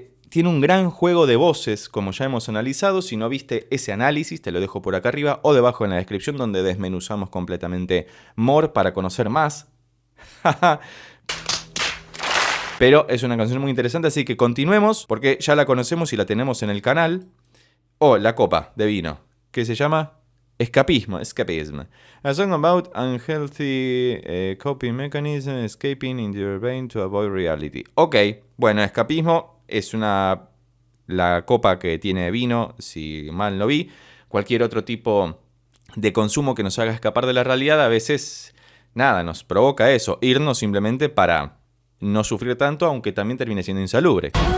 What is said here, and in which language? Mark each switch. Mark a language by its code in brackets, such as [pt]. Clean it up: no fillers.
[es] Tiene un gran juego de voces, como ya hemos analizado. Si no viste ese análisis, te lo dejo por acá arriba o debajo en la descripción, donde desmenuzamos completamente More para conocer más Pero es una canción muy interesante, así que continuemos, porque ya la conocemos y la tenemos en el canal. La copa de vino, que se llama Escapism. [en] A song about unhealthy coping mechanism, escaping into your brain to avoid reality. [es] Ok, bueno, escapismo es la copa que tiene vino, si mal no vi. Cualquier otro tipo de consumo que nos haga escapar de la realidad, a veces, nada, nos provoca eso, irnos simplemente para no sufrir tanto, aunque también termine siendo insalubre.